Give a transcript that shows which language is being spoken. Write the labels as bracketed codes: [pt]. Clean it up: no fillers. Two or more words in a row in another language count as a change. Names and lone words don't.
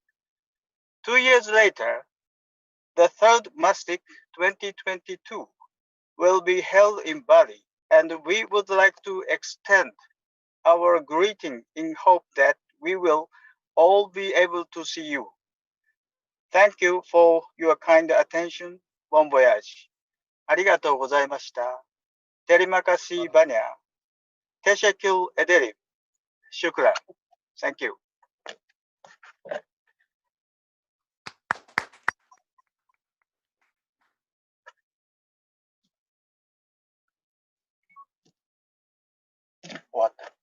[en] 2 years later, the third MASTIC 2022 will be held in Bali, and we would like to extend our greeting in hope that we will all be able to see you. Thank you for your kind attention. [fr] Bon voyage. [ja] ありがとうございました。 [id] Terima kasih banyak. [tr] Teşekkür ederim. Shukran. [en] Thank you. What?